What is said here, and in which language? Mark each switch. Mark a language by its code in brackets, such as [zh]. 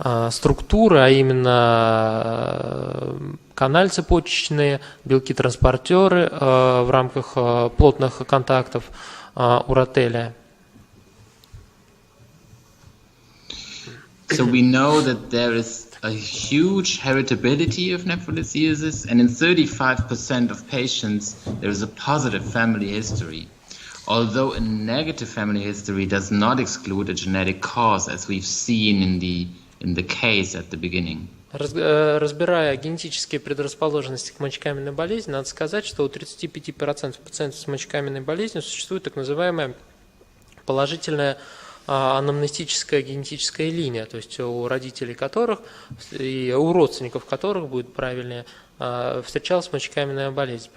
[ru] структуры, а именно канальцы почечные, белки-транспортеры в рамках плотных контактов уротелия. [en] So we know that there is a huge heritability of nephrolithiasis, and in 35% of patients there is a positive family history. Although a negative family history does not exclude a genetic cause, as we've seen in the case at the beginning. [ru] Разбирая генетические предрасположенности к мочекаменной болезни, надо сказать, что у 35% пациентов с мочекаменной болезнью существует так называемая положительная анамнестическая генетическая линия, то есть у родителей которых и у родственников которых, будет правильнее, встречалась мочекаменная болезнь.